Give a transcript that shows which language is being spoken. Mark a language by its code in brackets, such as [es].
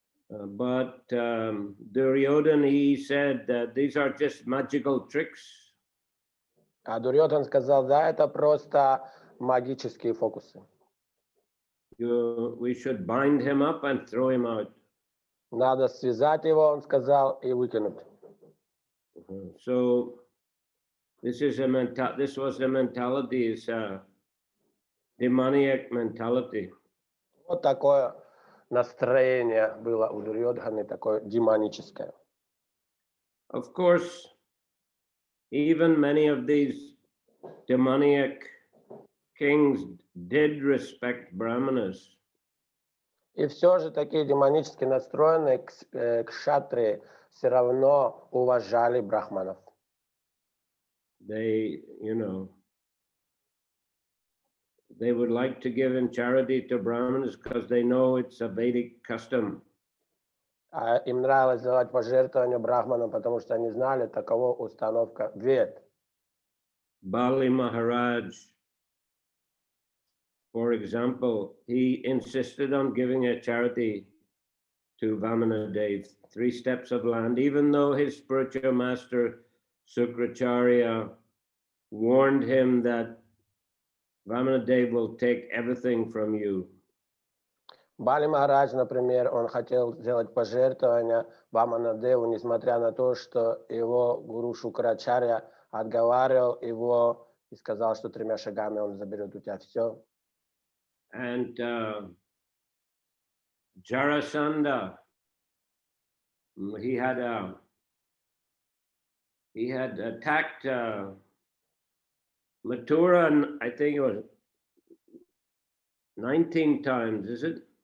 [en] But Duryodhana, he said that these are just magical tricks. [ru] А Дурьодан сказал, да, это просто магические фокусы. [en] We should bind him up and throw him out. [ru] Надо связать его, он сказал, и выкинуть. [en] So this was the mentality, is a demoniac mentality. [ru] Вот такое настроение было у Дурьодханы, такое демоническое. [en] Of course, even many of these demoniac kings did respect Brahmanas. [ru] И все же такие демонически настроенные кшатрии все равно уважали брахманов. [en] They, they would like to give in charity to Brahmanas because they know it's a Vedic custom. [ru] Им нравилось давать пожертвования брахманам, потому что они знали, таково установка вед. [en] Bali Maharaj, for example, he insisted on giving a charity to Vamana Dev, 3 steps of land, even though his spiritual master Sukracharya warned him that Vamana Dev will take everything from you. [ru] Бали Махарадж, например, он хотел сделать пожертвование Ваманадеву, несмотря на то, что его гуру Шукрачарья отговаривал его и сказал, что 3 шагами он заберет у тебя все. [en] And Jarasandha, he had attacked Mathura, and I think it was 19 times, is it?